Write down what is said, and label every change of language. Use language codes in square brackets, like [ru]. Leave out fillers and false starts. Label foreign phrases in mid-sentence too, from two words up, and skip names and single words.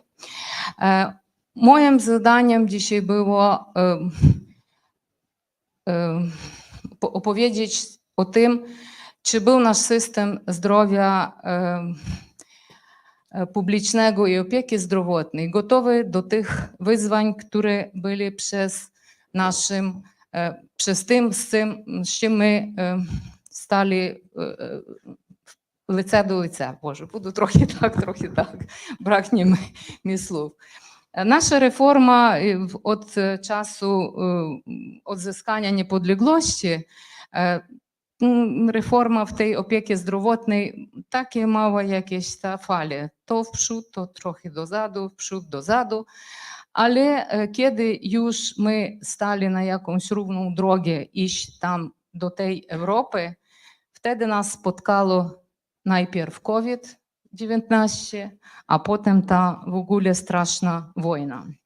[pl] Moim zadaniem dzisiaj było opowiedzieć o tym, czy był nasz system zdrowia publicznego i opieki zdrowotnej gotowy do tych wyzwań, które były przez tym, z czym my stali [uk] лице до лиця. Боже, буду трохи так, [pl] бракnie mi słów. Nasza reforma od czasu odzyskania niepodległości, reforma w tej opiece zdrowotnej, takie małe jakieś ta fale, to w przód, to trochę do zadu, w przód do zadu, ale kiedy już my stali na jakąś równą drogę iść tam do tej Europy, wtedy nas spotkało najpierw COVID-19, a potem ta w ogóle straszna wojna.